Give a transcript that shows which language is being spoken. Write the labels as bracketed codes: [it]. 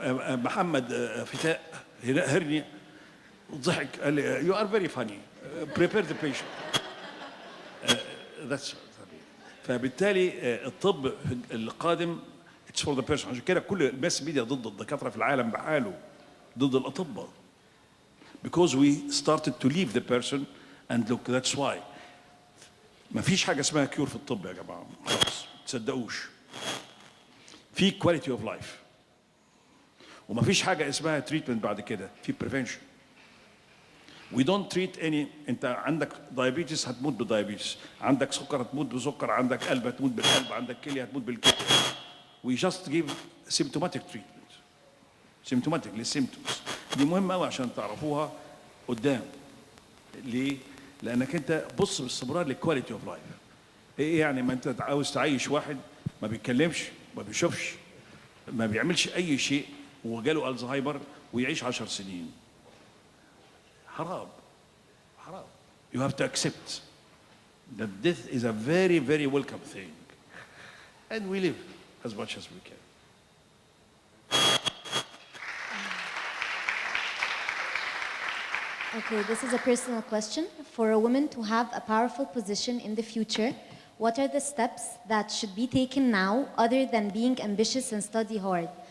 [ar] محمد فتاء هرنيا ضحك قال لي [en] you are very funny prepare the patient that's [ar] فبالتالي الطب القادم [en] it's for the person [ar] عشان كده كل الماس ميديا ضد الدكاتره في العالم بحاله ضد الاطباء [en] because we started to leave the person and look. That's why [ar] ما فيش حاجة اسمها كيور في الطب يا جماعة، خلاص تصدقوش. في quality of life وما فيش حاجة اسمها treatment بعد كده، في prevention. [en] We don't treat any. [ar] انت عندك diabetes هتموت بدايابيتس، عندك سكر هتموت بسكر، عندك قلب هتموت بالقلب، عندك كلية هتموت بالكلية. [en] We just give symptomatic treatment. [ar] Symptomatic للsymptoms. دي مهمة قوي عشان تعرفوها قدام. ليه؟ لأنك أنت بص باستمرار للكواليتي اوف لايف. إيه يعني ما أنت عاوز تعيش واحد ما بيتكلمش، ما بيشوفش، ما بيعملش أي شيء وجاله ألزهايمر ويعيش 10 سنين. حرام. حرام. [en] You have to accept that death is a very, very welcome thing. And we live as much as we can. Okay, this is a personal question. For a woman to have a powerful position in the future, what are the steps that should be taken now other than being ambitious and study hard?